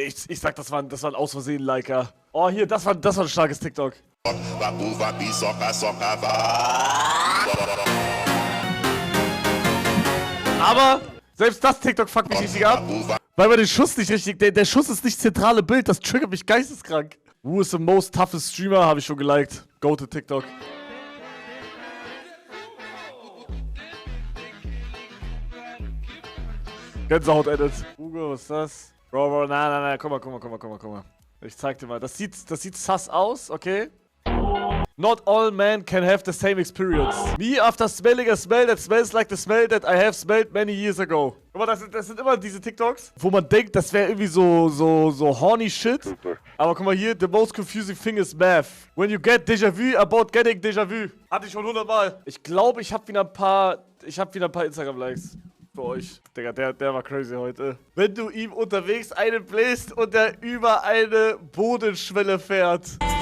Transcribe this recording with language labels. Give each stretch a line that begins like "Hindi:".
German: Ich sag, das war ein aus Versehen Liker. Oh, hier, das war ein starkes TikTok. Aber selbst das TikTok fuckt mich richtig ab, weil man den Schuss nicht richtig... Der Schuss ist nicht zentrale Bild, das triggert mich geisteskrank.
English: Who is the most toughest streamer?
German: Habe ich schon geliked.
English: Go to TikTok.
German: Gänsehaut-Edit. Hugo, was ist das? Bro, nein, guck mal. Ich zeig dir mal. Das sieht sass aus, okay?
English: Not all men can have the same experience. Me after smelling a smell that smells like the smell that I have smelled many years ago.
German: Guck mal, das sind immer diese TikToks, wo man denkt, das wäre irgendwie so
English: horny shit.
German: Aber guck mal hier,
English: the most confusing thing is math. When you get déjà vu about getting déjà vu.
German: Hatte ich schon 100 Mal. Ich glaube, ich habe wieder ein paar Instagram-Likes. Für euch. Digga, der war crazy heute. Wenn du ihm unterwegs einen bläst und er über eine Bodenschwelle fährt.